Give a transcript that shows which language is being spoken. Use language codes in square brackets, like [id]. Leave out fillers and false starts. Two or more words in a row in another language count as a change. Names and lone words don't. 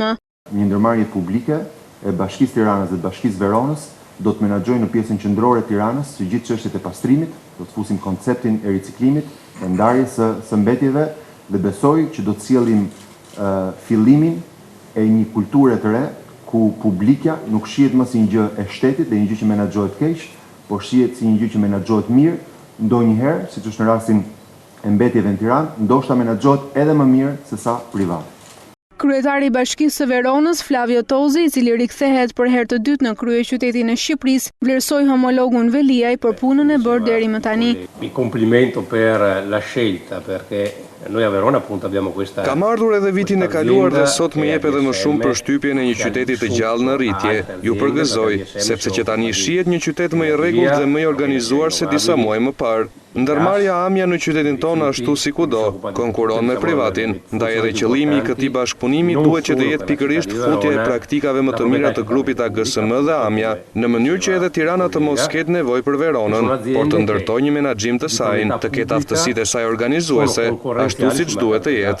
[sq] Një ndërmarrje publike e Bashkisë Tiranës dhe Bashkisë Veronës do të menaxhojë në pjesën qendrore të Tiranës së gjithë çështjet e pastrimit, do të fusim konceptin e riciklimit, e ndarjes së mbetjeve dhe besoj që do të sjellim fillimin e një kulture të re ku publikja nuk shihet më si një gjë e shtetit dhe një gjë që menaxhohet keq, por shihet si një gjë që menaxhohet mirë, ndonjëherë, siç është në rastin e mbetjeve në Tiranë, ndoshta menaxhohet edhe më mirë se sa privat. Kryetari i Bashkisë së Veronës, Flavio Tozi, i cili rikthehet për herë të dytë në kryeqytetin e Shqipërisë, vlerësoi homologun Veliaj për punën e bërë deri më tani. [it] Mi complimento per la scelta, perché noi a Verona appunto abbiamo questa. [sq] Kam ardhur edhe vitin e kaluar dhe sot më jep edhe më shumë përshtypjen e një qyteti të gjallë në rritje. Ju përgëzoj, sepse që tani shihet një qytet më i rregullt dhe më i organizuar se disa muaj më parë. Ndërmarrja AMIA në qytetin tonë ashtu si kudo, konkuron me privatin, ndaj edhe qëllimi i këtij bashkëpunimi duhet që të jetë pikërisht futja e praktikave më të mira të grupit AGSM dhe AMIA, në mënyrë që edhe Tirana të mos ketë nevojë për Veronën, por të ndërtojë një menaxhim të saj, të ketë aftësitë e saj organizuese, ashtu siç duhet të jetë.